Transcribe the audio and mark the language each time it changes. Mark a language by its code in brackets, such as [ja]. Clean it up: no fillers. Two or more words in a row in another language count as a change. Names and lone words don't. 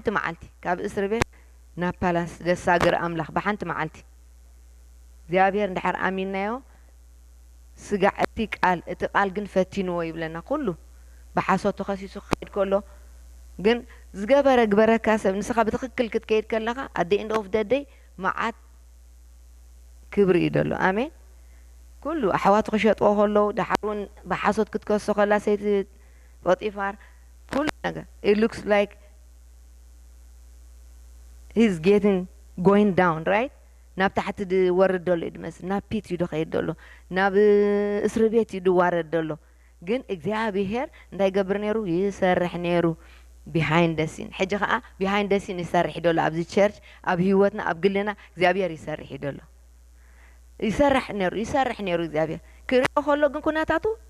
[ti] መዓልቲ ካብ እስር ቤት ናብ ፓላስ ደሳግር ኣምላኽ ብሓንቲ መዓልቲ እግዚኣብሔር እንድሕር ኣሚንናዮ ስጋዕ እቲ ቃል ግን ፈቲንዎ ይብለና ኩሉ ብሓሶት ተኸሲሱ ክኸይድ ከሎ ግን ዝገበረ ግበረካ ሰብ ንስኻ ብትክክል ክትከይድ ከለኻ [en] at the end of the day [ti] መዓት ክብሪ እዩ ደሎ ኣሜን ኩሉ ኣሕዋቱ ክሸጥዎ ከለዉ ድሓር እውን ብሓሶት ክትከሶ ከላ ሰይቲ ጶጢፋር ኩሉ ነገር [en] it looks like he's getting going down right [ti] ናብ ታሕቲ ድወርድ ደሎ እዩ ድመስል ናብ ፒት እዩ ድኸይድ ደሎ ናብ እስሪ ቤት እዩ ድዋረድ ደሎ ግን እግዚኣብሔር እንታይ ገብር ነይሩ ይሰርሕ ነይሩ [en] behind the scene [ti] ሕጂ ከዓ [en] behind the scene [ti] ይሰርሕ ደሎ ኣብዚ ቸርች ኣብ ህይወትና ኣብ ግልና እግዚኣብሔር ይሰርሕ ደሎ ይሰርሕ ነይሩ እግዚኣብሔር ክሪኦ ከሎ ግን ኩነታቱ